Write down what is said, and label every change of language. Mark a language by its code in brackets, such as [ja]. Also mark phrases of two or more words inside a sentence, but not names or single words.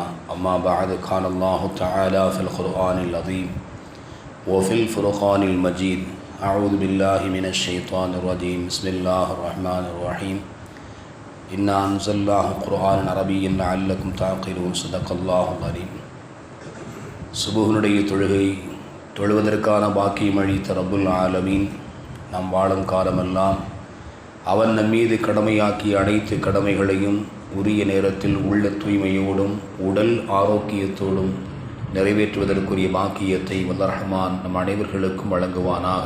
[ar] أما بعد، قال الله تعالى في القرآن العظيم وفي الفرقان المجيد: أعوذ بالله من الشيطان الرجيم. بسم الله الرحمن الرحيم. إنا أنزلناه قرآنا عربيا لعلكم تعقلون. صدق الله العظيم. [ta] சுபுஹனுடைய தொழுகை தொழுவதற்கான பாக்கியம் அளித்த [ar] رب العالمين [ta] நாம் வாழும் காலமெல்லாம் அவன் நம் மீது கடமையாக்கிய அனைத்து கடமைகளையும் உரிய நேரத்தில் உள்ள தூய்மையோடும் உடல் ஆரோக்கியத்தோடும் நிறைவேற்றுவதற்குரிய பாக்கியத்தை வல்ல ரஹ்மான் நம் அனைவர்களுக்கும் வழங்குவானாக.